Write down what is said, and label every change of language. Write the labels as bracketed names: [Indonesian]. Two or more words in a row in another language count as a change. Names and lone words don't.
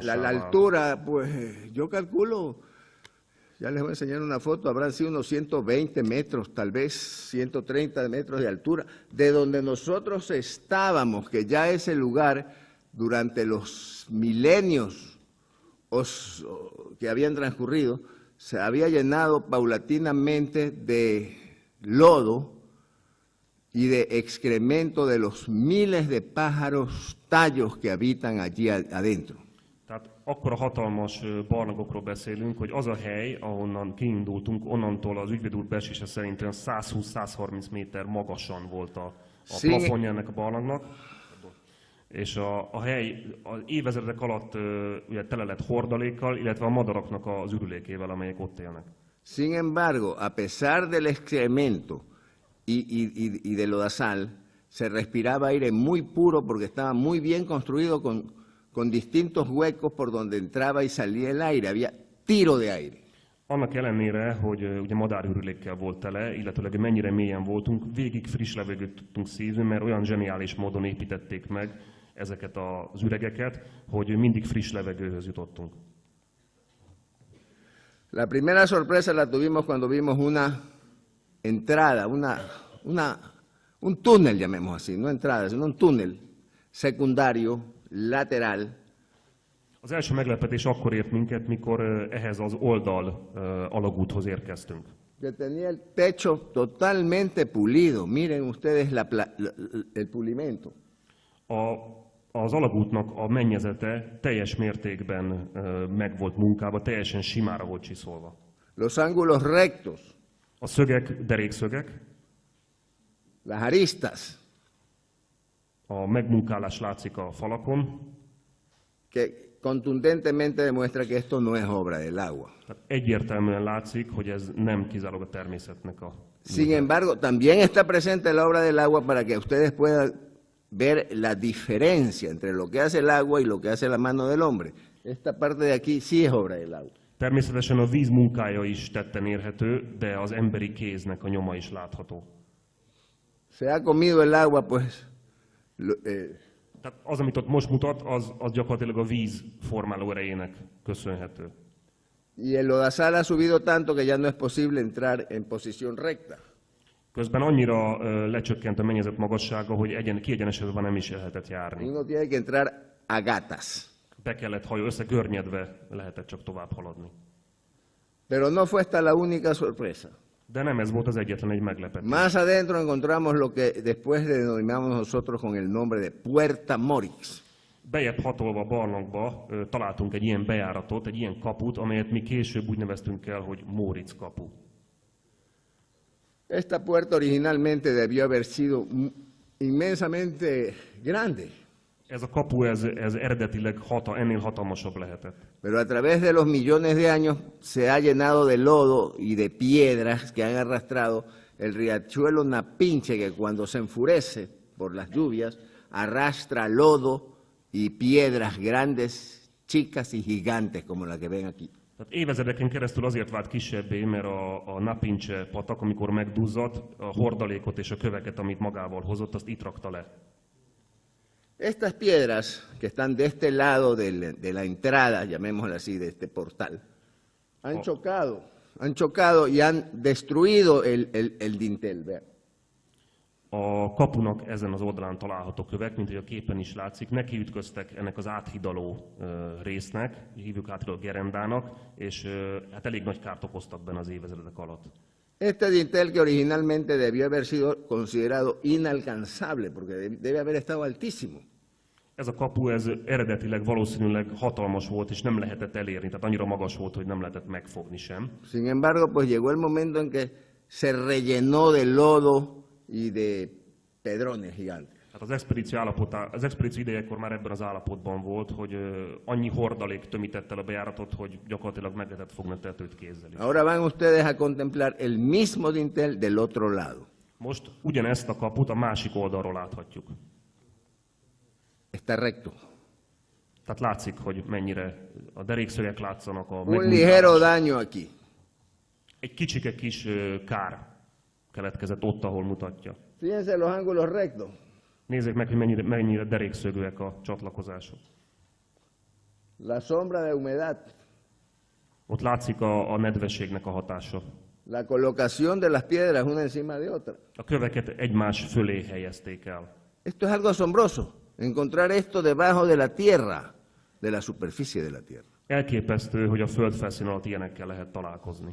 [Spanish] La altura, pues yo calculo, ya les voy a enseñar una foto, habrán sido unos 120 metros, tal vez 130 metros de altura, de donde nosotros estábamos, que ya ese lugar, durante los milenios que habían transcurrido, se había llenado paulatinamente de lodo y de excremento de los miles de pájaros tallos que habitan allí adentro. [Hungarian] Tehát akkora hatalmas barlangokról beszélünk, hogy az a hely, ahonnan kiindultunk, onnantól az ügyvéd úr becslése szerint 120-130 méter magasan volt a plafonja ennek a barlangnak. És a hely az évezredek alatt ugye tele lett hordalékkal, illetve a madaraknak az ürülékével, amelyek ott élnek. [Spanish] Sin embargo, a pesar del excremento y de lodazal, se respiraba aire muy puro porque estaba muy bien construido con distintos huecos por donde entraba y salía el aire, había tiro de aire. [Hungarian] Annak ellenére, hogy ugye madárürülékkel volt tele, illetőleg mennyire mélyen voltunk, végig friss levegőt tudtunk szívni, mert olyan zseniális módon építették meg ezeket az üregeket, hogy mindig friss levegőhöz jutottunk. [Spanish] La primera sorpresa la tuvimos cuando vimos una entrada, un túnel, llamemos así, no entrada, sino un túnel secundario, lateral. [Hungarian] Az első meglepetés akkor ért minket, mikor ehhez az oldal alagúthoz érkeztünk. [Spanish] Que tenía el techo totalmente pulido. Miren ustedes el pulimento. [Hungarian] Az alagútnak a mennyezete teljes mértékben meg volt munkába, teljesen simára volt csiszolva. [Spanish] Los ángulos rectos. [Hungarian] A szögek, derékszögek. [Spanish] Las aristas. [Hungarian] A megmunkálás látszik a falakon. [Spanish] Que contundentemente demuestra que esto no es obra del agua. [Hungarian] Tehát egyértelműen látszik, hogy ez nem kizárólag a természetnek a... [Spanish] Sin embargo, también está presente la obra del agua para que ustedes puedan ver la diferencia entre lo que hace el agua y lo que hace la mano del hombre. Esta parte de aquí sí es obra del agua. [Hungarian] Természetesen a víz munkája is tetten érhető, de az emberi kéznek a nyoma is látható. [Spanish] Se ha comido el agua, pues... [Hungarian] Tehát az, amit ott most mutat, az gyakorlatilag a víz formáló erejének köszönhető. [Spanish] Y el lodazal ha subido tanto que ya no es posible entrar en posición recta. [Hungarian] Közben annyira lecsökkent a mennyezet magassága, hogy kiegyenesedve nem is lehetett járni. [Spanish] Uno tiene que entrar a gatas. [Hungarian] Be kellett összegörnyedve lehetett csak tovább haladni. [Spanish] Pero no fue esta la única sorpresa. [Hungarian] De nem ez volt az egyetlen egy meglepetés. [Spanish] Más adentro encontramos lo que después denominamos nosotros con el nombre de Puerta Morix. [Hungarian] Bejebb hatolva a barlangba találtunk egy ilyen bejáratot, egy ilyen kaput, amelyet mi később úgy neveztünk el, hogy Móricz kapu. [Spanish] Esta puerta originalmente debió haber sido inmensamente grande. [Hungarian] Ez a kapu, ez eredetileg ennél hatalmasabb lehetett. [Spanish] Pero a través de los millones de años se ha llenado de lodo y de piedras que han arrastrado el riachuelo Napinche, que cuando se enfurece por las lluvias, arrastra lodo y piedras grandes, chicas y gigantes, como la que ven aquí. [Hungarian] Tehát évezredeken keresztül azért vált kisebbé, mert a Napincse patak, amikor megduzzadt, a hordalékot és a köveket, amit magával hozott, azt itt rakta le. [Spanish] Estas piedras que están de este lado de la entrada, llamémosla así, de este portal, han chocado y han destruido el dintel. Vean. [Hungarian] A kapunak ezen az oldalán található kövek, mint hogy a képen is látszik, nekiütköztek ennek az áthidaló résznek, hívjuk áthidaló gerendának, és hát elég nagy kárt okoztak benne az évezredek alatt. [Spanish] Este dintel que originalmente debió haber sido considerado inalcanzable, porque debe haber estado altísimo. [Hungarian] Ez a kapu, ez eredetileg valószínűleg hatalmas volt, és nem lehetett elérni, tehát annyira magas volt, hogy nem lehetett megfogni sem. [Spanish] Sin embargo, pues llegó el momento en que se rellenó de lodo y de pedrones gigantes. [Hungarian] Hát az expedíció idejekor már ebben az állapotban volt, hogy annyi hordalék tömített el a bejáratot, hogy gyakorlatilag meg lehetett fogni a tetőt kézzel is. [Spanish] Ahora van ustedes a contemplar el mismo dintel del otro lado. [Hungarian] Most ugyanezt a kaput a másik oldalról láthatjuk. [Spanish] Está recto. [Hungarian] Tehát látszik, hogy mennyire a derékszögek látszanak. [Spanish] Un ligero daño aquí. [Hungarian] Egy kicsike kis kár keletkezett ott, ahol mutatja. [Spanish] Fíjense los ángulos rectos. [Hungarian] Nézzék meg, hogy mennyire derékszögűek a csatlakozások. [Spanish] La sombra de humedad. [Hungarian] Ott látszik a nedvességnek a hatása. [Spanish] La colocación de las piedras una encima de otra. [Hungarian] A köveket egymás fölé helyezték el. [Spanish] Esto es algo asombroso. Encontrar esto debajo de la tierra, de la superficie de la tierra. [Hungarian] Elképesztő, hogy a földfelszín alatt ilyenekkel lehet találkozni.